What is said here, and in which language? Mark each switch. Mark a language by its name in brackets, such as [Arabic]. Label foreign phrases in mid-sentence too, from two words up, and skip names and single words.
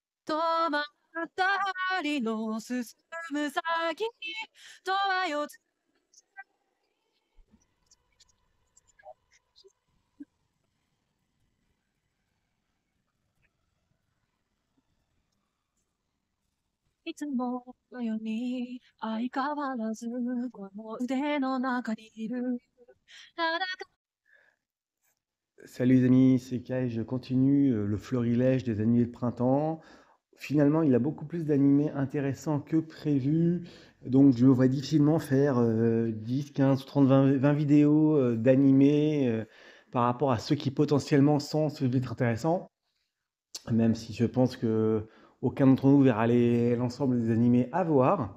[Japanese] 止まった針の進む先にとはよついつものように相変わらずこの腕の中にいる。ただ [French] Salut les amis, c'est Kai, je continue le florilège des animés de printemps. Finalement, il a beaucoup plus d'animés intéressants que prévu, donc je me vois difficilement faire 10, 15, 30, 20 vidéos d'animés par rapport à ceux qui potentiellement sont ceux être intéressants, même si je pense que aucun d'entre nous verra l'ensemble des animés à voir.